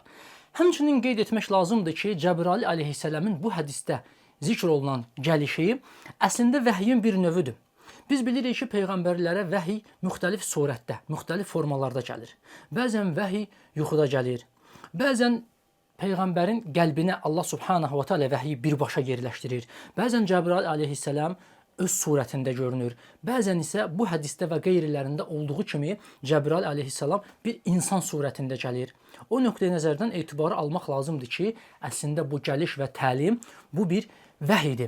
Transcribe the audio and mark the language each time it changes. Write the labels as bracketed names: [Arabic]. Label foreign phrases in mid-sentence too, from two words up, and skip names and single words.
[Azerbaijani] Həmçinin qeyd etmək lazımdır ki, Cəbrail aleyhisselamın bu hədisdə zikr olunan gəlişi əslində vəhyin bir növüdür. Biz bilirik ki, Peyğəmbərlərə vəhiy müxtəlif surətdə, müxtəlif formalarda gəlir. Bəzən vəhiy yuxuda gəlir, bəzən Peyğəmbərin qəlbinə Allah [Arabic] سبحانه وتعالى [Azerbaijani] vəhyi birbaşa yerləşdirir. Bəzən Cəbrail aleyhisselam öz surətində görünür. Bəzən isə bu hədisdə və qeyrilərində olduğu kimi Cəbrail aleyhisselam bir insan surətində gəlir. O nöqteyi nəzərdən etibarı almaq lazımdır ki, əslində bu gəliş və təlim bu bir vəhiydir.